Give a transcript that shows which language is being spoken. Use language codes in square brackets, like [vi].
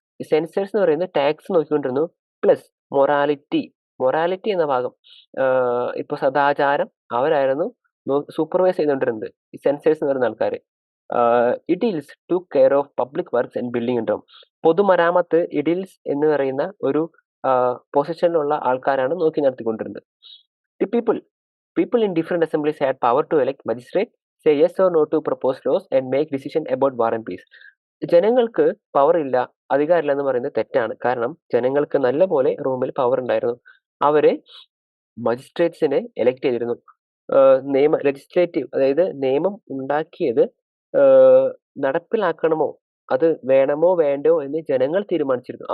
[ml] Sensors എന്ന് പറയുന്നത് tax നോക്കിക്കൊണ്ടിരുന്നു, plus morality എന്ന ഭാഗം, ഇപ്പൊ സദാചാരം അവരായിരുന്നു സൂപ്പർവൈസ് ചെയ്തുകൊണ്ടിരുന്നത് ഈ സെൻസേഴ്സ് എന്ന് പറയുന്ന ആൾക്കാർ. [en] Aediles to care of public works and building income. [ml] പൊതുമരാമത്ത് ഇഡിൽസ് എന്ന് പറയുന്ന ഒരു പൊസിഷനിലുള്ള ആൾക്കാരാണ് നോക്കി നടത്തിക്കൊണ്ടിരുന്നത്. [en] The people in different assemblies had power to elect magistrate, say yes or no to proposed laws and make decision about war and peace. [ml] ജനങ്ങൾക്ക് power ഇല്ല, അധികാരമില്ല എന്ന് പറയുന്നത് തെറ്റാണ്. കാരണം ജനങ്ങൾക്ക് നല്ല പോലെ റൂമിൽ പവർ ഉണ്ടായിരുന്നു. അവരെ മജിസ്ട്രേറ്റ്സിനെ എലക്ട് ചെയ്തിരുന്നു. ലെജിസ്ലേറ്റീവ്, അതായത് നിയമം ഉണ്ടാക്കിയത് നടപ്പിലാക്കണമോ, അത് വേണമോ വേണ്ടോ എന്ന് ജനങ്ങൾ തീരുമാനിച്ചിരുന്നു.